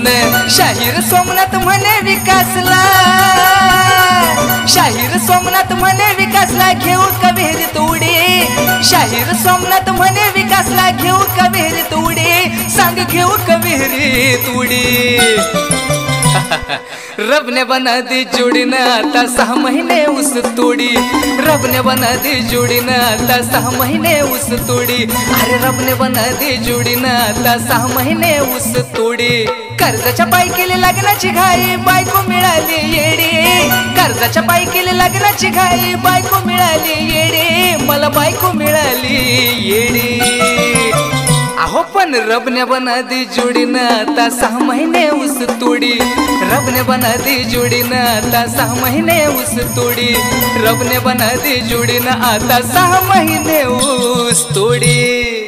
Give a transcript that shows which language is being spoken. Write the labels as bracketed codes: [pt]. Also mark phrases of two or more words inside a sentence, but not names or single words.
[mr] शाहीर सोमनाथ म्हणे विकासला, शाहीर सोमनाथ म्हणे विकासला घेऊ कविहिरीत उडी, शाहीर सोमनाथ म्हणे विकासला घेऊ कविहिरीत उडी, सांग घेऊ कविहिरीत उडी। [hi] रब ने बना दी जोड़ी न आता 6 महीने उस तोड़ी, रब ने बना दी जोड़ी न आता 6 महीने उस तोड़ी, अरे रब ने बना दी जोड़ी न आता 6 महीने उस तोड़ी। [mr] कर्जाच्या पायी केली लग्नाची घाई बायको मिळाली येडी, कर्जाच्या पायी केली लग्नाची घाई बायको मिळाली येडी, मला बायको मिळाली येडी। अहो पण [hi] रब ने बना दी जोड़ी न आता 6 महीने उस तोड़ी, रब ने बना दी जोड़ी न आता 6 महीने उस तोड़ी, रब ने बना दी जोड़ी न आता 6 महीने उस तोड़ी।